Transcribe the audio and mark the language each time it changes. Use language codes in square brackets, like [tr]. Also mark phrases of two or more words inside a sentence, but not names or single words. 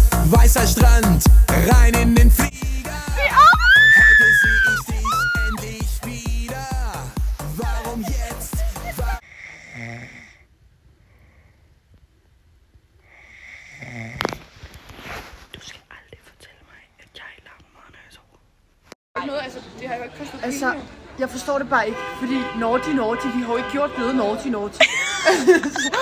[de] weißer Strand, rein in den Flieger. Heute sehe ich dich endlich wieder. Warum jetzt? [da] Du skal aldrig fortælle mig, at jeg larmer, når jeg sover. Noget, altså, det har jo ikke kostet penge. Jeg forstår det bare ikke, fordi naughty, vi har jo ikke gjort noget naughty.